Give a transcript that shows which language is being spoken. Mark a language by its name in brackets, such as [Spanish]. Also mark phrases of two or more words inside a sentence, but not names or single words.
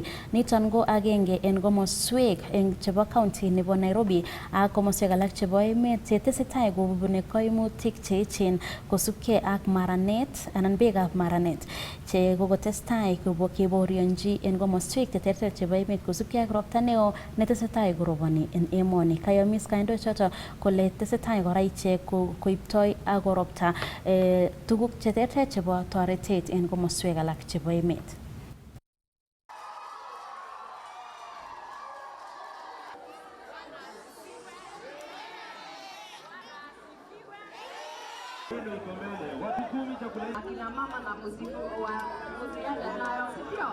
[Kalenjin] Niton ko agenge en komoswek chebo county nebo Nairobi ak komoswek alak chebo emet chetesetai kobune koimutik cheechen kosubkei ak maranet anan beekab maranet che kokotestai keborionji en komoswek cheterter chebo emet kosubkei ak ropta neo netesetai koroboni en emoni. Kayomis kandoik choto kole tesetai kora ichek koiptoi ak koropta tuguk cheterter chebo toretet en komoswek alak chebo emet. [Swahili] Akina mama na mzigo wa kuzienda nayo, sio?